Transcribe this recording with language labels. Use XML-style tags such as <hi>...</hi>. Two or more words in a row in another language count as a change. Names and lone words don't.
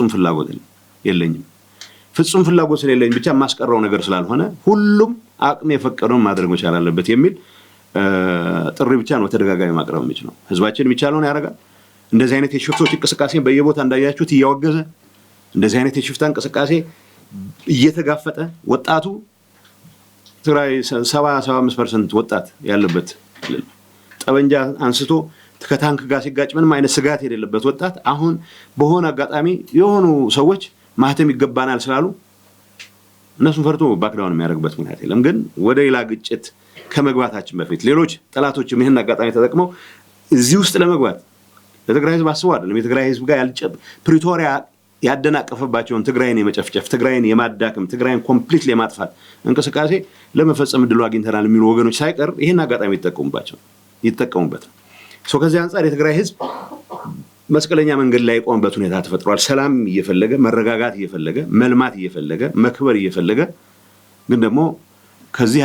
<am>ፍላጎት የለኝም። ፍጹም ፍላጎት ስለሌለኝ ብቻ ማስቀረው ነገር ስላልሆነ ሁሉም አቅም የፈቀደውን ማድረግ መቻል አለበት የሚል ጥሪ ብቻ ነው ተደጋጋሚ ማቅረብ የሚችለው። ህዝባችን የሚቻለውን ያደርጋል። እንደዚህ አይነት የሽፍቶች እንቅስቃሴ በየቦታ እንዳያችሁት እያወገዘ እንደዚህ አይነት የሽፍታ እንቅስቃሴ እየተጋፈጠ ወጣቱ ትግራይ 70-75% ወጣት ያለበት ጠበንጃ አንስቶ ከታንክ ጋር ሲጋጭ ምንም አይነት ስጋት የሌለበት ወጣት አሁን በሆነ አጋጣሚ የሆኑ ሰዎች ማህተም ይገባናል ስላሉ እነሱን ፈርቶ ባክዳውን የሚያደርግበት ምክንያት የለም። ግን ወደ ሌላ ግጭት ከመግባታችን በፊት ሌሎች ጠላቶችም ይሄን አጋጣሚ ተጠቅመው እዚህ ውስጥ ለመግባት ለትግራይ ህዝብ አስበው አይደለም የትግራይ ህዝብ ጋር ፕሪቶሪያ ያደናቀፈባቸውን ትግራይን የመጨፍጨፍ ትግራይን የማዳከም ትግራይን ኮምፕሊትሊ የማጥፋት እንቅስቃሴ ለመፈጸም እድሉ አግኝተናል የሚሉ ወገኖች ሳይቀር ይሄን አጋጣሚ ይጠቀሙበት። ከዚህ አንፃር የትግራይ ህዝብ መስቀለኛ መንገድ ላይ የቆመበት ሁኔታ ተፈጥሯል። ሰላም እየፈለገ መረጋጋት እየፈለገ መልማት እየፈለገ መክበር እየፈለገ ግን ደግሞ ከዚህ</am>